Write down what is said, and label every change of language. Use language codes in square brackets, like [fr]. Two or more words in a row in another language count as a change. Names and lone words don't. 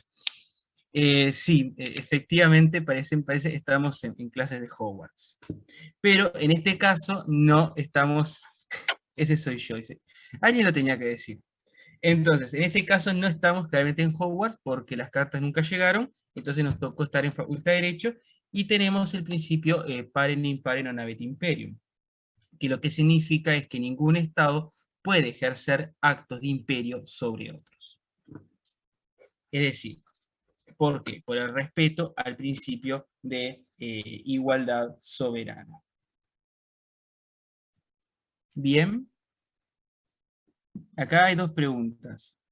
[es] Sí, efectivamente estamos en clases de Hogwarts. Pero en este caso no estamos, ese soy yo, dice. Alguien lo tenía que decir. Entonces, en este caso no estamos claramente en Hogwarts porque las cartas nunca llegaron, entonces nos tocó estar en Facultad de Derecho y tenemos el principio [la] parem impare non habet imperium, [es] que lo que significa es que ningún Estado puede ejercer actos de imperio sobre otros. Es decir, ¿por qué? Por el respeto al principio de igualdad soberana. Bien, acá hay dos preguntas.